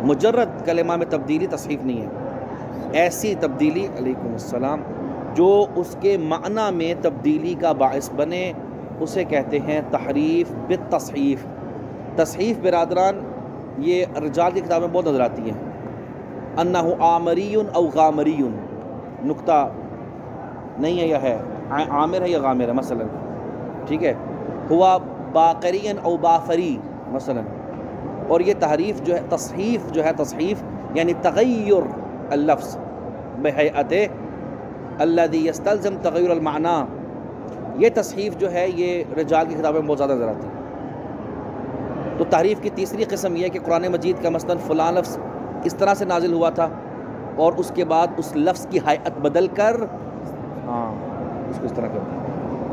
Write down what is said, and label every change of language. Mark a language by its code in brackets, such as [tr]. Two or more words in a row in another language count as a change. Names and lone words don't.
[ur] مجرد کلمہ میں تبدیلی تصحیف نہیں ہے، ایسی تبدیلی، [ar] علیکم السلام، [ur] جو اس کے معنی میں تبدیلی کا باعث بنے، اسے کہتے ہیں تحریف بالتصحیف۔ تصحیف برادران یہ رجال کی کتابیں بہت نظر آتی ہیں، [ar] انہ عامری او غامری، [ur] نقطہ نہیں ہے یا ہے، عامر ہے یا غامر ہے مثلا، ٹھیک ہے، [ar] ہوا باقری او بافری [ur] مثلا۔ اور یہ تحریف جو ہے، تصحیف جو ہے، تصحیف یعنی [ar] تغیر اللفظ بہیئتہ الذی یستلزم تغیر المعنی، [ur] یہ تصحیف جو ہے یہ رجال کی کتابیں بہت زیادہ نظر آتی ہیں۔ تو تحریف کی تیسری قسم یہ ہے کہ قرآن مجید کا مثلاً فلاں لفظ اس طرح سے نازل ہوا تھا، اور اس کے بعد اس لفظ کی ہیئت بدل کر اس کو اس طرح کرتے ہیں۔